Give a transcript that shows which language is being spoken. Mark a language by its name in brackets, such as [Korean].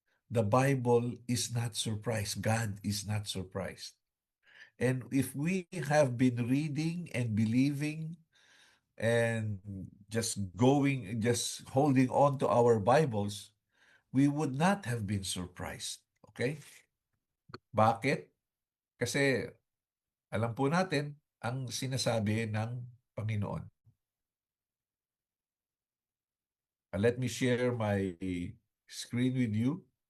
[English] The Bible is not surprised. God is not surprised. And if we have been reading and believing and just holding on to our Bibles, we would not have been surprised. [Filipino] Okay? Bakit? Kasi alam po natin ang sinasabi ng Panginoon. [English] Let me share my screen with you.